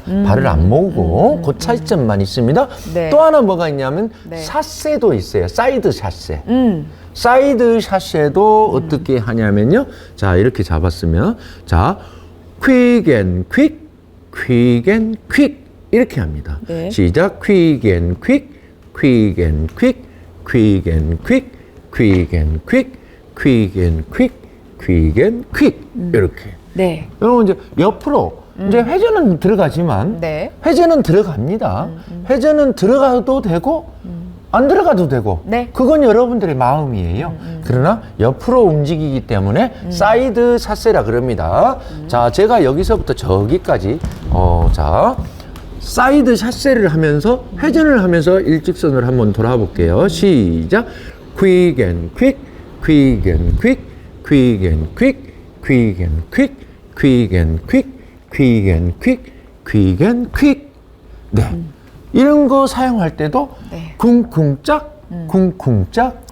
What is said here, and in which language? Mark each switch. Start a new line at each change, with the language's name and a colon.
Korean: 발을 안 모으고 그 차이점만 있습니다. 네. 또 하나 뭐가 있냐면 네. 삿세도 있어요. 사이드 샷세. 사이드 샷세도 어떻게 하냐면요. 자, 이렇게 잡았으면 자, 퀵앤퀵, 퀵앤퀵, 이렇게 합니다. 네. 시작.
English: quick and quick, quick and quick, quick and quick, quick and quick, quick and quick, quick and quick.
Korean: 이렇게. 네. 여러분 이제 옆으로 이제 회전은 들어가지만 네. 회전은 들어갑니다. 회전은 들어가도 되고 안 들어가도 되고 네. 그건 여러분들의 마음이에요. 그러나 옆으로 움직이기 때문에 사이드 샷세라 그럽니다. 자, 제가 여기서부터 저기까지 자 사이드 샷세를 하면서 회전을 하면서 일직선으로 한번 돌아볼게요. 시작.
English: quick and quick, quick and quick, quick and quick, quick and quick, quick and quick, quick and quick, quick and quick.
Korean: 네. 이런 거 사용할 때도 네. 쿵쿵짝, 쿵쿵짝